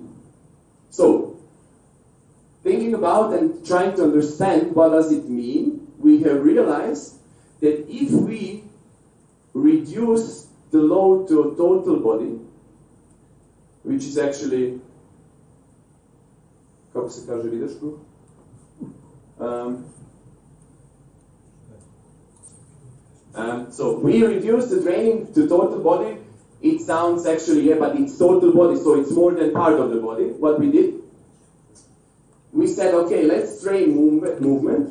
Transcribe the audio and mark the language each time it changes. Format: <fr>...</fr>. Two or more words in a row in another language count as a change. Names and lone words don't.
<en>So, thinking about and trying to understand what does it mean, we have realized that if we reduce the load to a total body, which is actually,</en> <bs>kako se kaže videško?</bs> <en>So we reduce the training to total body. It sounds actually, yeah, but it's total body, so it's more than part of the body. What we did, we said, okay, let's train movement.</en>